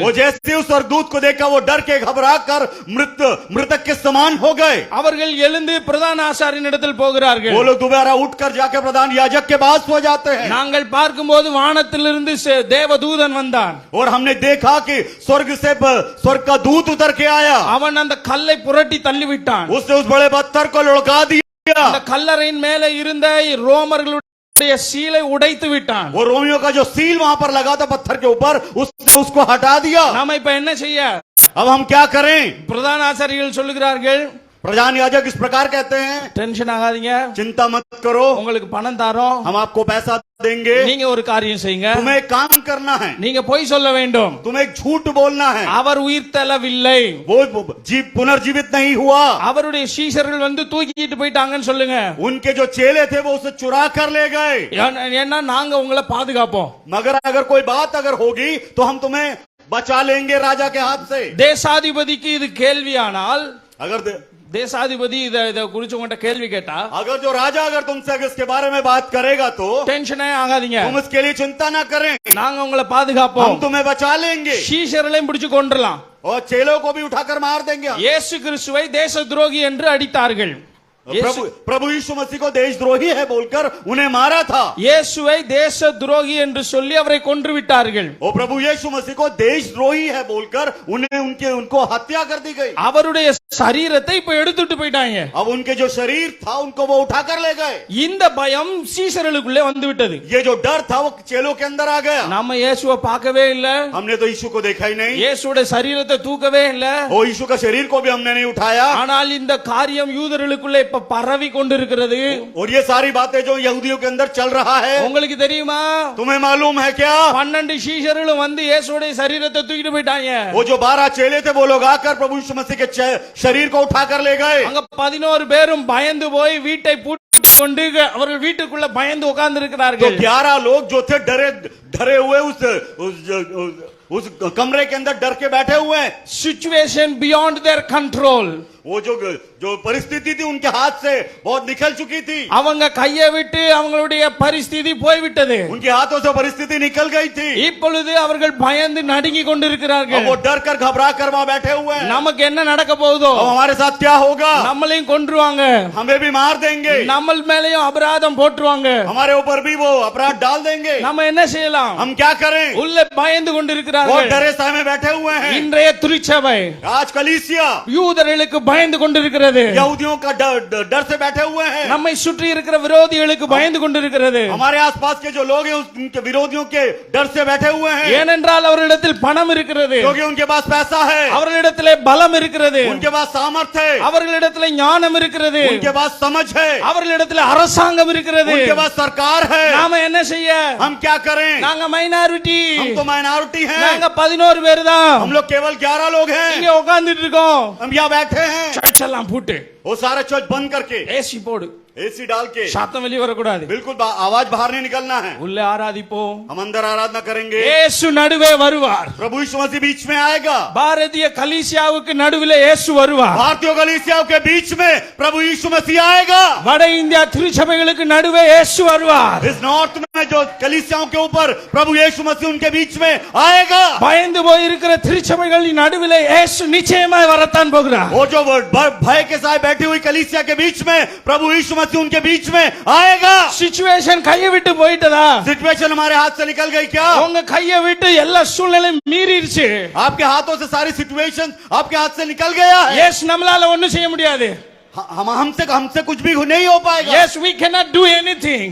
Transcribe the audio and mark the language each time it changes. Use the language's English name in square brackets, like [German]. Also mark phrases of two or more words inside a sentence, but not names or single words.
[Hindi] वो जैसे उस स्वर्गदूत को देखा वो डर के घबरा कर मृतक के समान हो गए. [Tamil] அவர்கள் எழுந்து பிரதான ஆசாரியனிடத்தில் போகிறார்கள். [Hindi] वो लोग दोबारा उठकर जाकर प्रधान याजक के पास हो जाते हैं. [Tamil] நாங்கள் பார்க்கும்போது வானத்திலிருந்து தேவதூதன் வந்தான். [Hindi] और हमने देखा कि स्वर्ग से स्वर्ग का दूत उतर के आया. [Tamil] அவன் அந்த கல்லை புரட்டி தள்ளிவிட்டான். [Hindi] उसने उस बड़े पत्थर को लुढ़का दिया. [Tamil] அந்த கல்லறையின் மேலே இருந்த ரோமர்களுடைய சீலை உடைத்து விட்டான். [Hindi] वो रोमियो का जो सील वहां पर लगा था पत्थर के ऊपर उसने उसको हटा दिया. [Tamil] நாம இப்ப என்ன செய்ய? [Hindi] अब हम क्या करें? [Tamil] பிரதான ஆசாரியர்கள் சொல்லுகிறார்கள், [Hindi] प्रधान याजक इस प्रकार कहते हैं, [Tamil] டென்ஷன் ஆகாதீங்க, [Hindi] चिंता मत करो, [Tamil] உங்களுக்கு பணம் தரோம், [Hindi] हम आपको पैसा देंगे. [Tamil] நீங்க ஒரு காரியம் செய்யுங்க, [Hindi] तुम्हें एक काम करना है, [Tamil] நீங்க பொய் சொல்ல வேண்டும், [Hindi] तुम्हें एक झूठ बोलना है. [Tamil] அவர் உயிர் தெழவில்லை, [Hindi] वो पुनर्जीवित नहीं हुआ. [Tamil] அவருடைய சீஷர்கள் வந்து தூக்கிட்டு போயிட்டாங்கன்னு சொல்லுங்க. [Hindi] उनके जो चेले थे वो उसे चुरा कर ले गए. [Tamil] ஏன்னா நாங்க உங்களை பாதுகாப்போம். [Hindi] मगर अगर कोई बात अगर होगी तो हम तुम्हें बचा लेंगे राजा के हाथ से. [Tamil] தேசாதிபதிக்கு இது கேள்வியானால், [Hindi] अगर [Tamil] தேசாதிபதி இத குறிச்சு உங்கள்ட்ட கேள்வி கேட்டா, [Hindi] अगर जो राजा अगर तुमसे इसके बारे में बात करेगा तो [Tamil] டென்ஷனே ஆகாதீங்க, [Hindi] तुम इसके लिए चिंता ना करें, [Tamil] நாங்க உங்களை பாதுகாப்போம், [Hindi] हम तुम्हें बचा लेंगे [Tamil] சீஷர்களையும் பிடிச்சு கொன்றலாம். [Hindi] और चेलों को भी उठाकर मार देंगे. [Tamil] இயேசு கிறிஸ்துவை தேச துரோகி என்று அடித்தார்கள். [Hindi] प्रभु यीशु मसीह को देशद्रोही है बोलकर उन्हें मारा था. [Tamil] இயேசுவை தேச துரோகி என்று சொல்லி அவரை கொன்று விட்டார்கள். [Hindi] और प्रभु यीशु मसीह को देशद्रोही है बोलकर उनको हत्या कर दी गई. [Tamil] அவருடைய சரீரத்தை இப்ப எடுத்துட்டு போயிட்டாங்க. [Hindi] अब उनके जो शरीर था उनको वो उठाकर ले गए. [Tamil] இந்த பயம் சீஷர்களுக்குள்ளே வந்து விட்டது. [Hindi] ये जो डर था वो चेलों के अंदर आ गया. [Tamil] நம்ம இயேசுவை பார்க்கவே இல்ல, [Hindi] हमने तो यीशु को देखा ही नहीं, [Tamil] இயேசுடைய சரீரத்தை தூக்கவே இல்ல, [Hindi] वो यीशु का शरीर को भी हमने नहीं उठाया. [Tamil] ஆனால் இந்த காரியம் யூதர்களுக்குள்ளே இப்ப பரவி கொண்டிருக்கிறது. [Hindi] और ये सारी बातें जो यहूदियों के अंदर चल रहा है, [Tamil] உங்களுக்கு தெரியுமா? [Hindi] तुम्हें मालूम है क्या? [Tamil] 12 சீஷர்களும் வந்து இயேசுடைய சரீரத்தை தூக்கிட்டு போயிட்டாங்க. [Hindi] वो जो 12 चेले थे वो लोग आकर प्रभु यीशु मसीह के शरीर को उठाकर ले गए. [Tamil] அங்க 11 பேரும் பயந்து போய் வீட்டை பூட்டி கொண்டு அவர்கள் வீட்டுக்குள்ள பயந்து உட்கார்ந்து [Hindi] तो [Tamil] இருக்கிறார்கள். [Hindi] 11 लोग जो थे डरे हुए उस कमरे के अंदर डर के बैठे हुए हैं. [English] situation beyond their control. [Hindi] वो जो परिस्थिति थी उनके हाथ से बहुत निकल चुकी थी. [Tamil] அவங்க கையை விட்டு அவங்களுடைய பரிஸ்திதி போய்விட்டது. [Hindi] उनके हाथों से परिस्थिति निकल गई थी. [Tamil] இப்பொழுது அவர்கள் பயந்து நடுங்கி கொண்டிருக்கிறார்கள். [Hindi] वो डर कर घबरा कर वहां बैठे हुए हैं. [Tamil] நமக்கு என்ன நடக்க போகுதோ, [Hindi] अब हमारे साथ क्या होगा? [Tamil] நம்மளையும் கொன்றுவாங்க, [Hindi] हमें भी मार देंगे, [Tamil] நம்ம மேலயும் அபராதம் போட்டுருவாங்க, [Hindi] हमारे ऊपर भी वो अपराध डाल देंगे. [Tamil] நம்ம என்ன செய்யலாம்? [Hindi] हम क्या करें? [Tamil] உள்ள பயந்து [Hindi] वो [Tamil] கொண்டிருக்கிறார்கள். [Hindi] डरे साए में बैठे हुए हैं. [Tamil] இன்றைய திருச்சபை [Hindi] आज कलीसिया [Tamil] யூதர்களுக்கு பயந்து கொண்டிருக்கிறது. [Hindi] यहूदियों का डर से बैठे हुए हैं. [Tamil] நம்மை சுற்றி இருக்கிற விரோதிகளுக்கு பயந்து கொண்டிருக்கிறது. [Hindi] हमारे आसपास के जो लोग हैं उनके विरोधियों के डर से बैठे हुए हैं. [Tamil] ஏனென்றால் அவர்களிடத்தில் பணம் இருக்கிறது, [Hindi] क्योंकि उनके पास पैसा है, [Tamil] அவர்களிடத்திலே பலம் இருக்கிறது, [Hindi] उनके पास सामर्थ्य है, [Tamil] அவர்களிடத்திலே ஞானம் இருக்கிறது, [Hindi] उनके पास समझ है, [Tamil] அவர்களிடத்திலே அரசாங்கம் இருக்கிறது. [Hindi] उनके पास सरकार है. [Tamil] நாம என்ன செய்ய? [Hindi] हम क्या करें? [Tamil] நாங்க மைனாரிட்டி, [Hindi] हम तो माइनॉरिटी हैं. [Tamil] நாங்க 11 பேர் தான், [Hindi] हम लोग केवल 11 लोग हैं. [Tamil] இங்க உட்கார்ந்துட்டு இருக்கோம். [Hindi] हम यहाँ बैठे हैं. [Tamil] சர்ச் எல்லாம் பூட்டு, [Hindi] वो सारा चर्च बंद करके [Tamil] ஏசி போடு, [Hindi] एसी डाल के [Tamil] சத்தம் வெளியே வரக்கூடாது. [Hindi] बिल्कुल आवाज बाहर नहीं निकलना है. [Tamil] உள்ளே ஆராதிப்போம். [Hindi] हम अंदर आराधना करेंगे. [Tamil] இயேசு நடுவே வருவார். [Hindi] प्रभु यीशु मसीह बीच में आएगा. [Tamil] பாரதிய கலீசியாவுக்கு நடுவிலே இயேசு வருவார். [Hindi] भारतीय कलीसियाओं के बीच में प्रभु यीशु मसीह आएगा. [Tamil] வட இந்தியா திருச்சபைகளுக்கு நடுவே இயேசு வருவார். [Hindi] इस नॉर्थ में जो कलीसियाओं के ऊपर प्रभु यीशु मसीह उनके बीच में आएगा. [Tamil] பயந்து போய் இருக்கிற திருச்சபைகளின் நடுவிலே இயேசு நிச்சயமாய் வரத்தான் போகிறார். [Hindi] वो जो भय के साथ बैठी हुई कलीसिया के बीच में प्रभु यीशु मसीह उनके बीच में आएगा. [Tamil] சிச்சுவேஷன் கையை விட்டு போயிட்டதா? [Hindi] सिचुएशन हमारे हाथ से निकल गई क्या? [Tamil] உங்க கையை விட்டு எல்லா சூழ்நிலையும் மீறிடுச்சு. [Hindi] आपके हाथों से सारी सिचुएशन आपके हाथ से निकल गया है. [Tamil] yes நம்மளால ஒண்ணும் செய்ய முடியாது. [Hindi] हमसे कुछ भी नहीं हो पाएगा. [English] yes we cannot do anything.